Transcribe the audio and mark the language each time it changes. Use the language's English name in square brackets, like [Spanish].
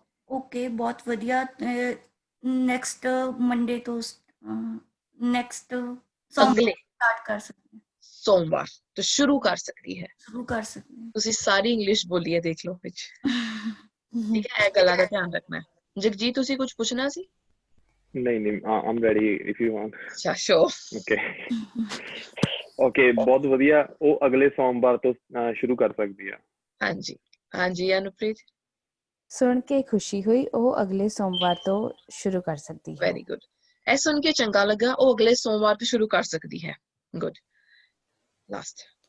[Punjabi] Okay, ਬਹੁਤ ਵਧੀਆ next Monday ਤੋਂ ਨੈਕਸਟ ਅਗਲੇ ਸਟਾਰਟ ਕਰ ਸਕਦੇ ਸੋਮਵਾਰ ਤੋਂ ਸ਼ੁਰੂ ਕਰ ਸਕਦੀ ਹੈ ਸ਼ੁਰੂ ਕਰ ਸਕਦੇ ਤੁਸੀਂ ਸਾਰੀ ਇੰਗਲਿਸ਼ ਬੋਲੀ ਹੈ ਦੇਖ ਲਓ ਵਿੱਚ ਠੀਕ ਹੈ ਇਹ ਗੱਲਾਂ ਦਾ ਧਿਆਨ ਰੱਖਣਾ ਹੈ ਜਗਜੀਤ ਤੁਸੀਂ ਕੁਝ ਪੁੱਛਣਾ ਸੀ ਨਹੀਂ [English] I'm ready if you want. [Punjabi] ਅੱਛਾ ਸ਼ੋ Okay ਬਹੁਤ ਵਧੀਆ ਉਹ ਅਗਲੇ ਸੋਮਵਾਰ ਤੋਂ ਸ਼ੁਰੂ ਕਰ ਸਕਦੀ ਆ। ਹਾਂਜੀ ਹਾਂਜੀ ਅਨੁਪ੍ਰੀਤ ਸੁਣ ਕੇ ਖੁਸ਼ੀ ਹੋਈ। ਉਹ ਅਗਲੇ ਸੋਮਵਾਰ ਤੋਂ ਸ਼ੁਰੂ ਕਰ ਸਕਦੀ ਹੈ। ਵੈਰੀ ਗੁੱਡ ਇਹ ਸੁਣ ਕੇ ਚੰਗਾ ਲੱਗਾ ਉਹ ਅਗਲੇ ਸੋਮਵਾਰ ਤੋਂ ਸ਼ੁਰੂ ਕਰ ਸਕਦੀ ਹੈ ਗੁੱਡ ਲਾਸਟ